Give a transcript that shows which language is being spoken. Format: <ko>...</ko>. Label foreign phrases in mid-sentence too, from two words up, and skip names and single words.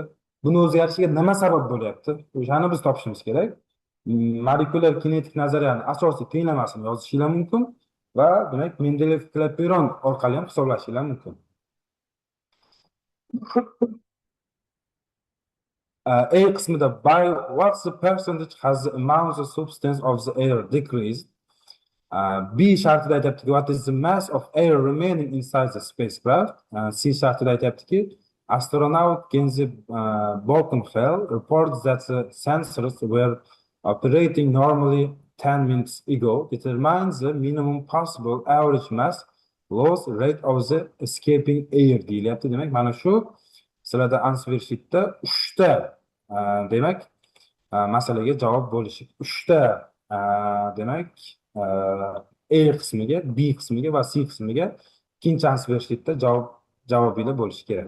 <uz>Buni o'zgarishiga nima sabab bo'lyapti? O'shani biz topishimiz kerak. Molekulyar kinetik nazariyani asosiy tenglamasini yozishinglar mumkin va demak Mendeleyev Clapeyron orqali ham hisoblashinglar mumkin. A qismida</uz> <en>by what's the percentage has the amount of substance of the air decreased?</en> <uz>B shartida aytayaptiki</uz> <en>what is the mass of air remaining inside the spacecraft?</en> <uz>C shartida aytayaptiki</uz> <en>astronaut Kenzi Bolkenfeld reports that the sensors were operating normally 10 minutes ago determines the minimum possible average mass loss rate of the escaping air deyilyapti.</en> <uz>Demak, mana shu sizlarda</uz> <en>answer sheetda</en> <uz>3 ta demak masalaga javob bo'lishi 3 ta demak A qismiga, B qismiga va C qismiga ikkinchi</uz> <en>answer sheetda</en> <uz>javobinglar bo'lishi kerak.</uz>